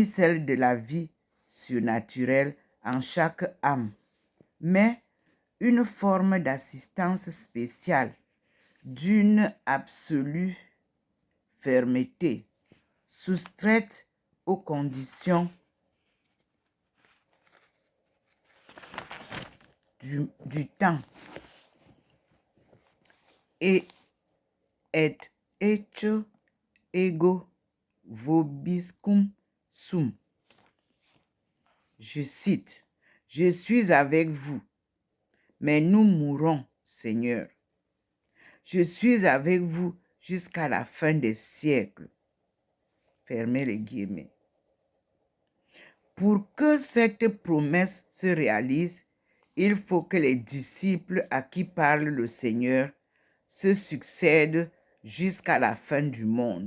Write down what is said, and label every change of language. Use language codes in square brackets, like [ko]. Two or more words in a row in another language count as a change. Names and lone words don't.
[fr] celle de la vie surnaturelle en chaque âme, mais une forme d'assistance spéciale d'une absolue fermeté, soustraite aux conditions du temps et et [la] hecho ego vobiscum sum. [fr] Je cite, « Je suis avec vous, mais nous mourrons, Seigneur. Je suis avec vous jusqu'à la fin des siècles. » Fermez les guillemets. Pour que cette promesse se réalise, il faut que les disciples à qui parle le Seigneur se succèdent jusqu'à la fin du monde.